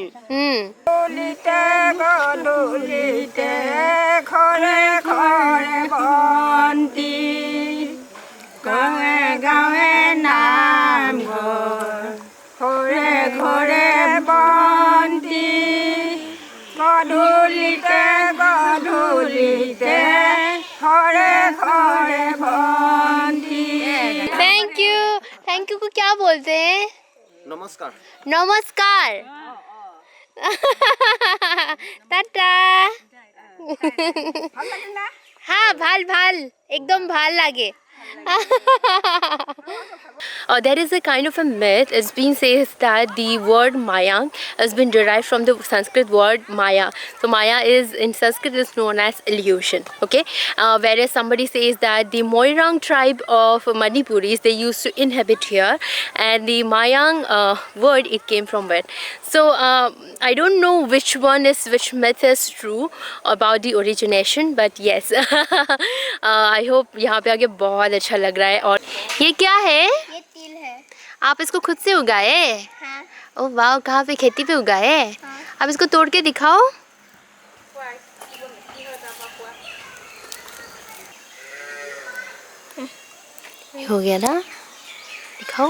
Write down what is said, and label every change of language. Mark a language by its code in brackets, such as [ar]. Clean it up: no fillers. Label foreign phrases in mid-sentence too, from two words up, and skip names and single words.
[as] ডলিতে ডলিতে ঘৰে ঘৰে বন্তি গাৱে গাৱে নাম ঘৰে ঘৰে বন্তি গধূলিতে গধূলিতে ঘৰে ঘৰে বন্তি। [en] thank you [hi] को क्या बोलते हैं? नमस्कार। नमस्कार। टाटा। हाँ, [as] ভাল ভাল, एकदम ভাল লাগে। [en] There is a kind of a myth. It's been says that the word Mayang has been derived from the Sanskrit word Maya. So Maya is in Sanskrit is known as illusion. Okay, whereas somebody says that the Moirang tribe of Manipuris, they used to inhabit here, and the Mayang word, it came from where. So I don't know which myth is true about the origination, but yes, I hope [hi] यहाँ पे आगे बहुत अच्छा लग रहा है। और ये क्या है? ये तिल है। आप इसको खुद से उगाए? हाँ। ओह वाह, कहाँ पे खेती पे उगाए? हाँ। आप इसको तोड़ के दिखाओ। हो गया ना, दिखाओ।